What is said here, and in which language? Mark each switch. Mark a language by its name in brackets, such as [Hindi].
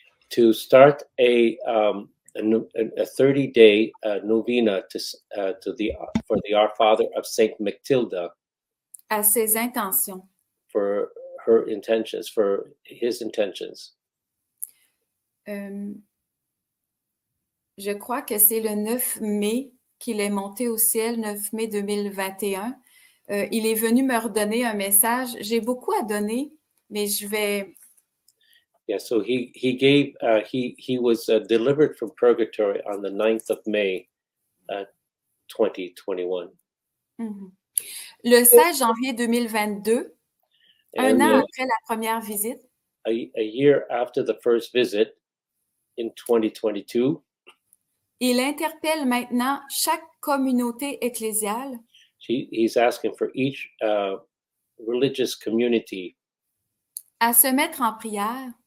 [English] to start a 30-day novena for the Our Father of Saint Mechtilda, [French] à ses intentions. [English] for her intentions, for his intentions. [French] Je crois que c'est le 9 mai qu'il est monté au ciel, 9 mai 2021. Il est venu me redonner un message. J'ai beaucoup à donner, mais je vais... [English] Yeah, so he was delivered from purgatory on the 9th of May, 2021. Mm-hmm. [French] Le 16 janvier 2022, un an après la première visite, [English] a year after the first visit in 2022, [French] il interpelle maintenant chaque communauté ecclésiale [English] he's asking for each religious community [French] à se mettre en prière